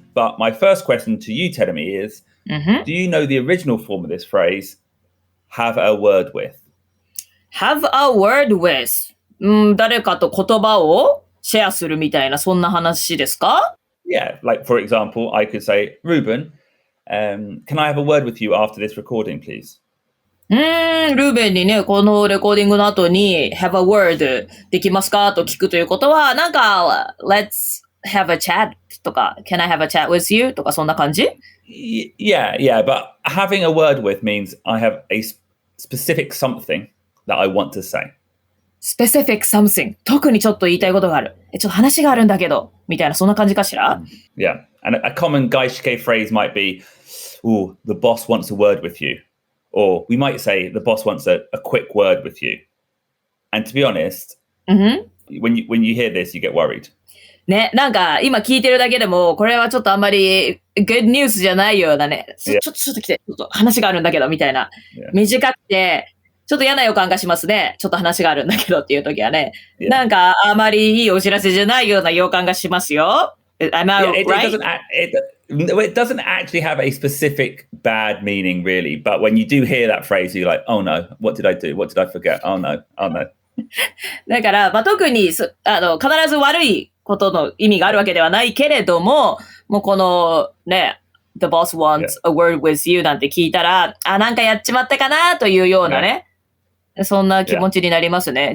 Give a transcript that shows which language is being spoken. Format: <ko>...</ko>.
<en>But my first question to you, Terumi, is do you know the original form of this phrase, have a word with? Have a word with.</en> <ja>誰かと言葉をシェアするみたいな、そんな話ですか？</ja> <en>Yeah, like for example, I could say, Ruben, can I have a word with you after this recording, please?</en> <ja>ルーベンにね、このレコーディングの後に</ja> <en>have a word</en> <ja>できますかと聞くということは、</ja> <en>let's have a chat</en> <ja>とか</ja> <en>can I have a chat with you</en> <ja>とかそんな感じ？</ja> <en>Yeah, but having a word with means I have a specific something that I want to say. Specific something.</en> <ja>特にちょっと言いたいことがある。ちょっと話があるんだけど、みたいなそんな感じかしら？</ja> <en>Yeah, and a common 外資系 phrase might be, the boss wants a word with you.Or we might say the boss wants a quick word with you. And to be honest, when you hear this, you get worried.</en> <ja>ね、なんか今聞いてるだけでも、これはちょっとあんまり good news じゃないようなね。ちょっと来て、ちょっと話があるんだけど、みたいな。短くて、ちょっと嫌な予感がしますね。ちょっと話があるんだけどっていう時はね。なんかあまりいいお知らせじゃないような予感がしますよ。</ja> <en>Am I right? It doesn't actually have a specific bad meaning, really. But when you do hear that phrase, you're like, oh no, what did I do? What did I forget? Oh no, oh no.</en> <ja>だから、まあ、特に必ず悪いことの意味があるわけではないけれども、もうこのね、</ja> <en>The boss wants a word with you</en> <ja>なんて聞いたら、なんかやっちまったかなというようなね、そんな気持ちになりますね。</ja>